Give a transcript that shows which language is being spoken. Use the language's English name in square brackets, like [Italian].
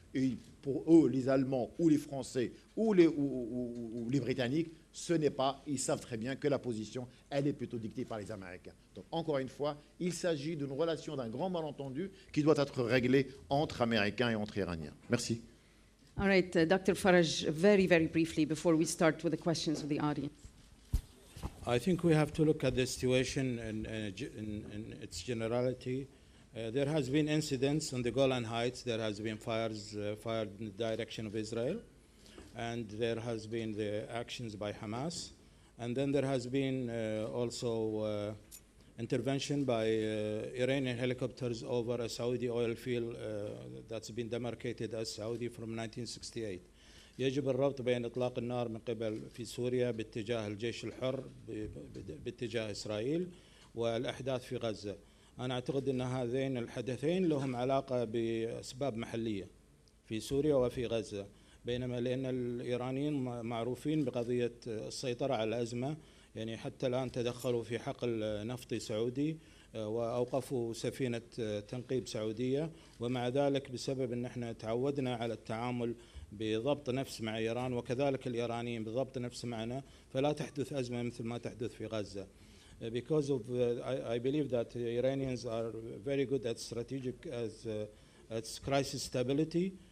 [French] Et pour eux, les Allemands, ou les Français, ou les Britanniques, ce n'est pas, ils savent très bien que la position, elle est plutôt dictée par les Américains. Donc, encore une fois, il s'agit d'une relation, d'un grand malentendu qui doit être réglé entre Américains et entre Iraniens. Merci. [English] All right, Dr. Faraj, very, very briefly before we start with the questions of the audience. I think we have to look at the situation in its generality. There has been incidents on the Golan Heights. There has been fires fired in the direction of Israel. And there has been the actions by Hamas. And then there has been also intervention by Iranian helicopters over a Saudi oil field that's been demarcated as Saudi from 1968. [Arabic] يجب الربط بين إطلاق النار من قبل في سوريا باتجاه الجيش الحر باتجاه إسرائيل والأحداث في غزة. أنا أعتقد أن هذين الحدثين لهم علاقة بأسباب محلية في سوريا وفي غزة. بينما لأن الإيرانيين معروفين بقضية السيطرة على الأزمة، يعني حتى الآن تدخلوا في حقل نفطي سعودي وأوقفوا سفينة تنقيب سعودية، ومع ذلك بسبب أن احنا تعودنا على التعامل بضبط نفس مع إيران وكذلك الإيرانيين بضبط نفس معنا، فلا تحدث أزمة مثل ما تحدث في غزة. [English] Because of, I believe that the Iranians are very good at strategic as crisis stability.